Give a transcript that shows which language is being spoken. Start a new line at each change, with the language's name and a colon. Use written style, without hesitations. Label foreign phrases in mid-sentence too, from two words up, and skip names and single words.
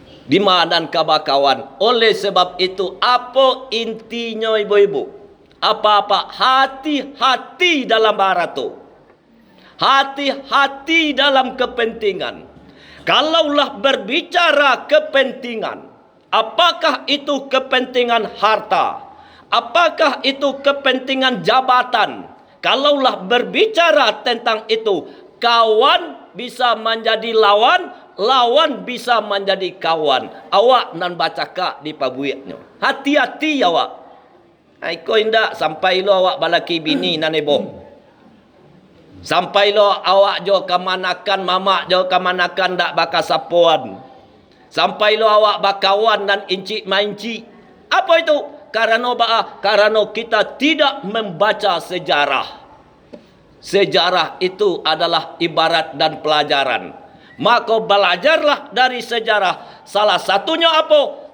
Indonesian: Di mana kawan. Oleh sebab itu, apa intinya ibu-ibu? Apa-apa, hati-hati dalam barato. Hati-hati dalam kepentingan. Kalaulah berbicara kepentingan, apakah itu kepentingan harta? Apakah itu kepentingan jabatan? Kalaulah berbicara tentang itu, kawan bisa menjadi lawan, lawan bisa menjadi kawan.
Minangkabau: Awak nan baca kak di pabuiknya. Hati-hati awak. Iko indak sampai lo awak balaki bini nan ebo. Sampai lo awak jo kamanakan, mamak jo kamanakan dak baka sapuan. Sampai lo awak bakawan dan inci mainci. Apa itu?
Indonesian: Karena kita tidak membaca sejarah. Sejarah itu adalah ibarat dan pelajaran. Maka belajarlah dari sejarah. Salah satunya apa?